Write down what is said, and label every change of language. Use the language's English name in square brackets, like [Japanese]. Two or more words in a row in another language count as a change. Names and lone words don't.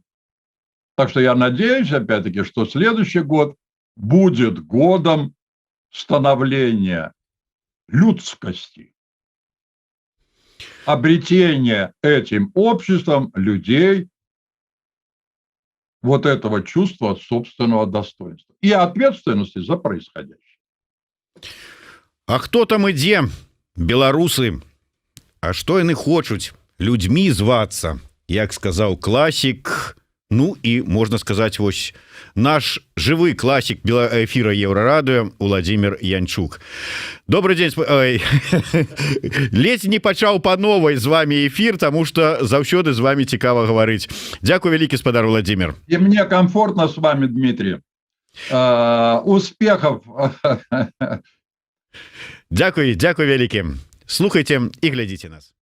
[Russian] Так что я надеюсь, опять-таки, что следующий год будет годом становления людскости, обретения этим обществом людей вот этого чувства собственного достоинства и ответственности за происходящее. [Belarusian] А хто там ідзе? Беларусы. А што яны хочуць? Людзьмі звацца, як сказаў класік. Ну і можна сказаць, вось наш жывы класік эфира Еўрарадыё Владимир Янчук. [Russian] Добрый день. [Belarusian] Ледзь не пачаў па новай з вами эфир, таму што заўсёды з вами цікава гаварыць. Дзякуй вялікі, спадар Владимир. [Russian] И мне комфортно с вами, Дмитрий. Успехов. [Belarusian] Дзякуй вялікі. Слухайте і глядзіце нас.